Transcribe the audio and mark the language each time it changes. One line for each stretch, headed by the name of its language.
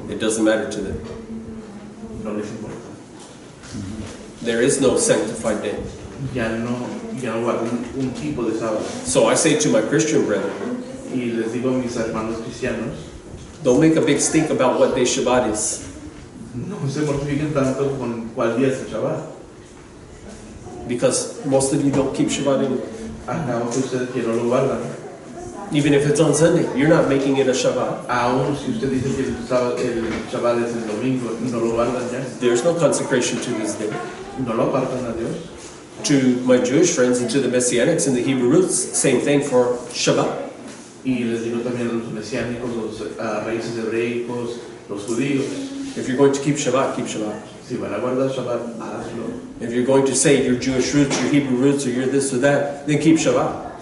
English: It doesn't matter to them.
Spanish: No les importa.
English: There is no sanctified day.
Spanish: Ya no guardan un tipo de sábado.
English: So I say to my Christian brethren,
Spanish: Y les digo a mis hermanos cristianos,
English: don't make a big stink about what day Shabbat is.
Spanish: no se mortifiquen tanto con cuál día es el Shabbat.
English: Because most of you don't keep Shabbat anyway.
Spanish: Acabo que ustedes que no lo guardan.
English: Even if it's on Sunday, you're not making it a Shabbat.
Spanish: Aún si usted dice que el Shabbat es el domingo, no lo guardan ya.
English: There's no consecration to this day.
Spanish: No lo apartan a Dios.
English: To my Jewish friends and to the Messianics and the Hebrew roots, same thing for Shabbat.
Spanish: Y les digo también a los mesiánicos, los raíces hebreicos, los judíos.
English: If you're going to keep Shabbat, keep Shabbat.
Spanish: Si van a guardar Shabbat, hazlo.
English: If you're going to say your Jewish roots, your Hebrew roots, or you're this or that, then keep Shabbat.